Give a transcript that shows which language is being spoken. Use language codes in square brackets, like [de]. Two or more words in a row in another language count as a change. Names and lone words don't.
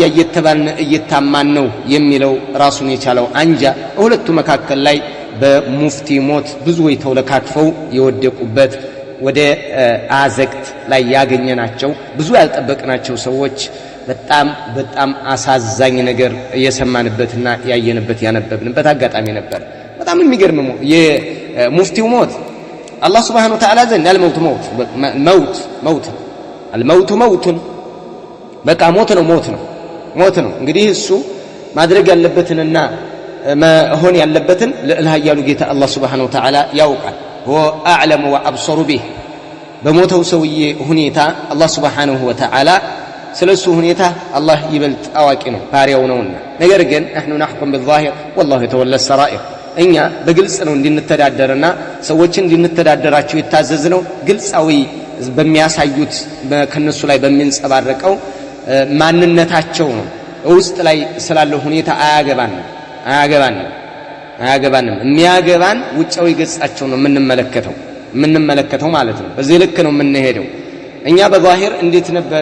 [am] እየተባልን እየታማን ነው የሚለው ራሱን የቻለው አንጃ ሁለቱ መካከል ላይ በሙፍቲ ሞት ብዙ ተወለካክፈው የወደቁበት ወደ አዘቅት ላይ ያገኘናቸው ብዙ ያልጠበቅናቸው ሰዎች በጣም አሳዛኝ ነገር የሰማንበትና ያየንበት ያነበብንበት አጋጣሚ ነበር በጣም የሚገርም የሙፍቲው ሞት አላህ [ar] سبحانه وتعالى [am] ዘንድ [ar] الموت موت [am] በቃ ሞት ነው እንግዲህ እሱ ማድረግ ያለበትንና መሆን ያለበትን ለልሃያሉ ጌታ አላህ Subhanahu [ar] وتعالى [am] ያውቃል [ar] هو اعلم وابصر به [am] በሞተው ሰውዬ ሁኔታ አላህ [ar] سبحانه وتعالى [am] ስለሱ ሁኔታ አላህ ይበልጥ አዋቂ ነው ባሪያው ነውና ነገር ግን [ar] احنا نحكم بالظاهر والله يتولى السرائر [am] እኛ በግልጽ ነው እንድንተዳደርና ሰዎችን እንድንተዳደራቸው የታዘዝነው ግልጻዊ በሚያሳዩት ከነሱ ላይ በሚንጸባረቀው ማንነታቸው ነው ውስጥ ላይ ስላለው ሁኔታ አያገባንም የሚያገባን ውጫዊ ገጻቸው ነው የምንመለከተው ማለት ነው በዚህ ልክ ነው የምንሄደው እኛ በዛሂር እንዴት ነበር